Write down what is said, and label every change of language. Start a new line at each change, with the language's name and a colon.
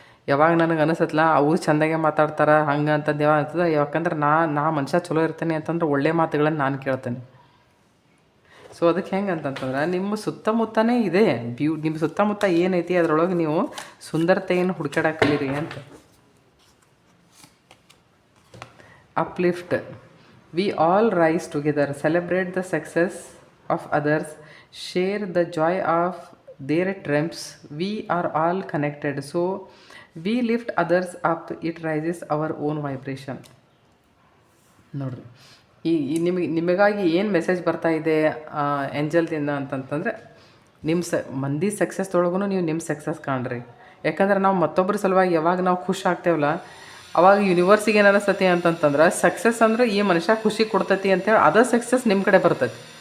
Kannada: ಯಾವಾಗ ನನಗೆ ಅನಿಸತ್ಲ ಅವ್ರು ಚೆಂದಾಗೆ ಮಾತಾಡ್ತಾರೆ ಹಂಗೆ ಅಂತಂದು ಯಾವಾಗ ಆಗ್ತದೆ, ಯಾಕಂದ್ರೆ ನಾ ಮನುಷ್ಯ ಚಲೋ ಇರ್ತೇನೆ ಅಂತಂದ್ರೆ ಒಳ್ಳೆ ಮಾತುಗಳನ್ನು ನಾನು ಕೇಳ್ತೇನೆ. ಸೊ ಅದಕ್ಕೆ ಹೆಂಗೆ ಅಂತಂತಂದ್ರೆ, ನಿಮ್ಮ ಸುತ್ತಮುತ್ತನೇ ಇದೆ ನಿಮ್ಮ ಸುತ್ತಮುತ್ತ ಏನೈತಿ ಅದರೊಳಗೆ ನೀವು ಸುಂದರತೆಯನ್ನು ಹುಡುಕಾಡಕ್ಕೆ ಕಲೀರಿ ಅಂತ.
English: Uplift. We all rise together, celebrate the success of others, share the joy of their triumphs. We are all connected, so we lift others up. It raises our own vibration.
Kannada: ನೋಡ್ರಿ, ನಿಮಗಾಗಿ ಏನು ಮೆಸೇಜ್ ಬರ್ತಾ ಇದೆ ಏಂಜಲ್ದಿಂದ ಅಂತಂತಂದರೆ, ನಿಮ್ಮ ಮಂದಿ ಸಕ್ಸಸ್ದೊಳಗೂ ನೀವು ನಿಮ್ಮ ಸಕ್ಸಸ್ ಕಾಣ್ರಿ. ಯಾಕಂದ್ರೆ ನಾವು ಮತ್ತೊಬ್ಬರ ಸಲುವಾಗಿ ಯಾವಾಗ ನಾವು ಖುಷಿ ಆಗ್ತೇವಲ್ಲ, ಅವಾಗ ಯೂನಿವರ್ಸಿಗೆ ಏನು ಅನಿಸ್ತತಿ ಅಂತಂತಂದ್ರೆ, ಸಕ್ಸಸ್ ಅಂದ್ರೆ ಈ ಮನುಷ್ಯ ಖುಷಿ ಕೊಡ್ತೈತಿ ಅಂತೇಳಿ ಅದ ಸಕ್ಸಸ್ ನಿಮ್ಮ ಕಡೆ ಬರ್ತೈತಿ.